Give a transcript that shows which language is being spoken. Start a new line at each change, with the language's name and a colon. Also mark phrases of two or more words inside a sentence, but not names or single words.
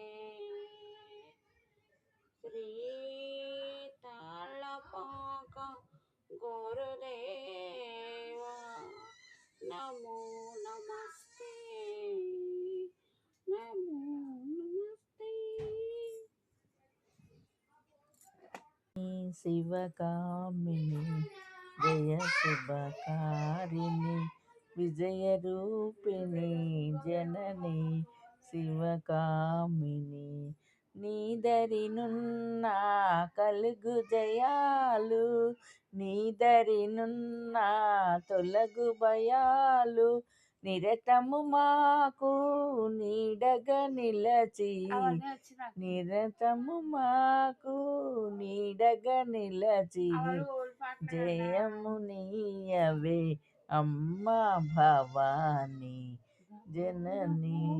Sanskrit: श्री तालपाक गुरुदेवा नमो नमस्ते नमो नमस्ते। शिवकामिनी जय शुभकारिणी विजयरूपिणी जननी शिवकामिनी
Telugu: నీదరినున్న కలుగు జయాలు నీదరినున్న తొలగు భయాలు నిరతము మాకు నీడగా నిలచి నిరతము మాకు నీడగా నిలచి జయము నీయవే అమ్మ భవాని జనని